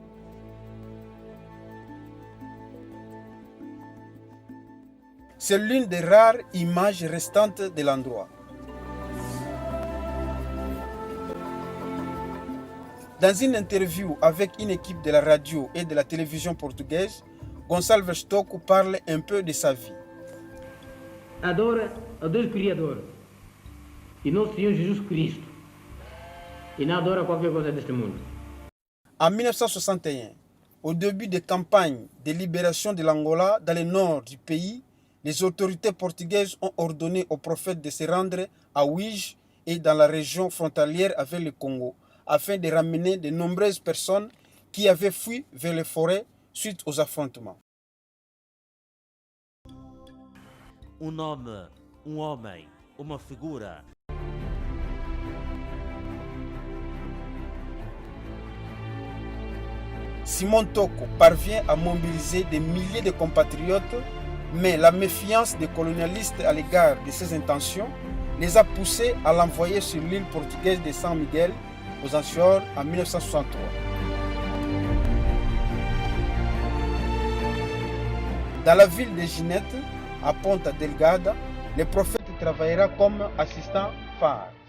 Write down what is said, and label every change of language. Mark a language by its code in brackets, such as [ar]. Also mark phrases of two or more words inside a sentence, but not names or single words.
[fr] C'est l'une des rares images restantes de l'endroit. Dans une interview avec une équipe de la radio et de la télévision portugaise, Gonçalves Toko parle un peu de sa vie. [pt] Adora a Deus Criador e nosso Senhor Jesus Cristo e não adora qualquer coisa deste mundo. [fr] En 1961, au début des campagnes de libération de l'Angola dans le nord du pays, les autorités portugaises ont ordonné au prophète de se rendre à Ouige et dans la région frontalière avec le Congo, afin de ramener de nombreuses personnes qui avaient fui vers les forêts suite aux affrontements. [pt] Nome, homem, uma figura. [fr] Simão Toko parvient à mobiliser des milliers de compatriotes, mais la méfiance des colonialistes à l'égard de ses intentions les a poussés à l'envoyer sur l'île portugaise de San Miguel aux Açores en 1963. Dans la ville de Ginette, à Ponta Delgada, le prophète travaillera comme assistant phare.